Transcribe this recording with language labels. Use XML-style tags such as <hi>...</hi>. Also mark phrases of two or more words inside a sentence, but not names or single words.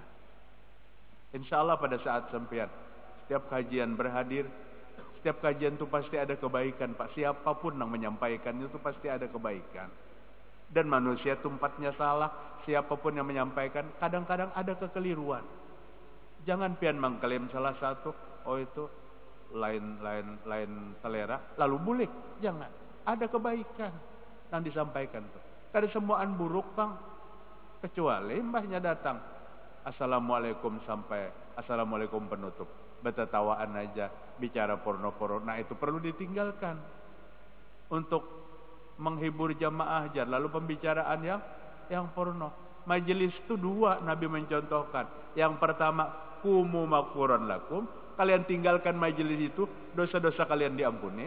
<id>Insya Allah pada saat sempian, setiap kajian berhadir, setiap kajian itu pasti ada kebaikan, Pak. Siapapun yang menyampaikan itu pasti ada kebaikan. Dan manusia tempatnya salah, siapapun yang menyampaikan kadang-kadang ada kekeliruan. Jangan pian mengklaim salah satu,</id> <bjn>oh itu lain selera, lalu bulik.</bjn> <id>Jangan, ada kebaikan yang disampaikan tuh.</id> <bjn>Kada semuaan buruk, Bang.</bjn> <id>Kecuali mbahnya datang, assalamualaikum sampai assalamualaikum penutup, betetawaan aja, bicara porno-porno. Nah itu perlu ditinggalkan untuk menghibur jamaah aja. Lalu pembicaraan yang porno. Majelis itu 2 Nabi mencontohkan. Yang pertama,</id> <ar>kumu maghfuran lakum,</ar> <id>kalian tinggalkan majelis itu, dosa-dosa kalian diampuni.</id>